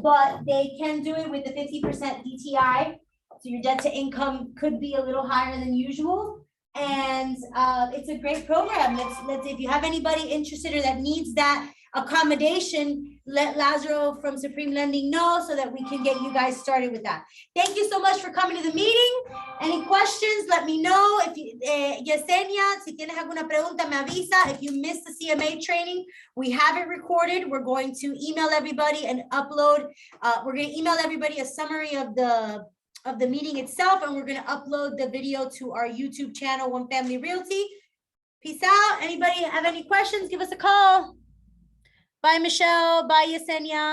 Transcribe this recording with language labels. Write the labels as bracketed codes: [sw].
[en] But they can do it with the 50% DTI. So your debt to income could be a little higher than usual. And it's a great program. Let's, if you have anybody interested or that needs that accommodation, let Lazaro from Supreme Lending know so that we can get you guys started with that. Thank you so much for coming to the meeting. Any questions, let me know. If you, [es] Yesenia, si tienes alguna pregunta, me avisa. [en] If you missed the CMA training, we have it recorded. We're going to email everybody and upload. We're going to email everybody a summary of the meeting itself, and we're going to upload the video to our YouTube channel, One Family Realty. Peace out. Anybody have any questions? Give us a call. Bye, Michelle. Bye, Yesenia.